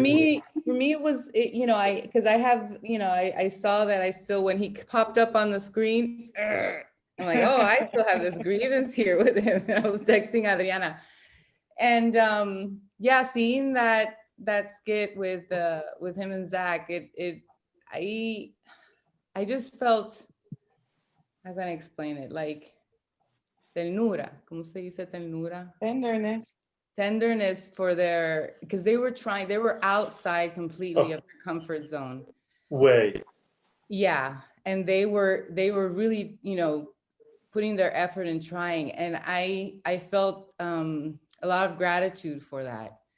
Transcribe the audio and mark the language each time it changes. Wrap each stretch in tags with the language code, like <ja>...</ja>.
<en>me, it was, you know, because I have, you know, I saw that I still, when he popped up on the screen, I'm like, oh, I still have this grievance here with him. I was texting Adriana. And yeah, seeing that skit with him and Zach, I just felt, how can I explain it?</en> <es>Like ternura, ¿cómo se dice ternura?</es> <en>Tenderness. Tenderness for because they were outside completely of their comfort zone. Way. Yeah. And they were really, you know, putting their effort and trying. And I felt a lot of gratitude for that.</en>